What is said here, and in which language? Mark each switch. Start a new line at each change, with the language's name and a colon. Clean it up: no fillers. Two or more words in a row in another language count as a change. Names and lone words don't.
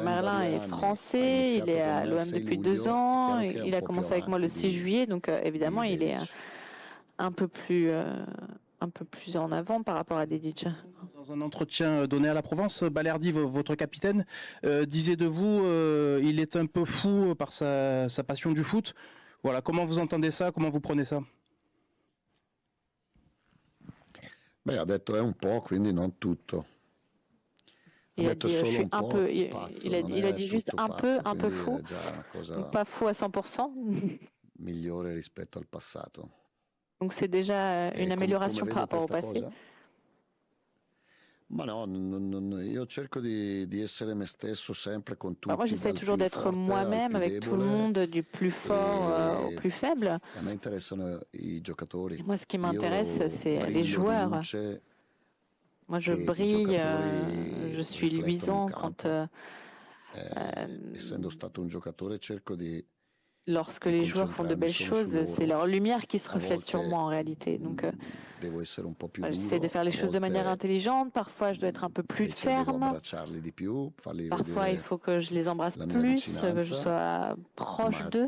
French: Merlin est français, il est à l'OM depuis 2 ans, il a commencé avec moi le 6 juillet, donc évidemment il est un peu plus en avant par rapport à Dedić. Dans un entretien donné à la Provence, Balerdi, votre capitaine, disait de vous, il est un peu fou par sa passion du foot. Voilà, comment vous entendez ça? Comment vous prenez ça?
Italian: Beh, ha detto è un po', quindi non tutto.
French: Il a dit, je suis un peu, il a dit juste un peu fou, pas fou à 100%.
Italian: Migliore rispetto al passato.
French: Donc c'est déjà une amélioration par rapport au passé.
Italian: Ma no, io cerco di essere me stesso sempre con tutti.
French: Moi, j'essaie toujours d'être moi-même avec tout le monde, du plus fort au plus faible. Moi, ce qui m'intéresse, c'est les joueurs. Moi, je brille, je suis luisant quand
Italian: essendo stato un giocatore, cerco di
French: lorsque les joueurs font de belles choses, c'est leur lumière qui se reflète sur moi en réalité. Donc, j'essaie de faire les choses de manière intelligente. Parfois, je dois être un peu plus ferme. Parfois, il faut que je les embrasse plus, que je sois proche d'eux.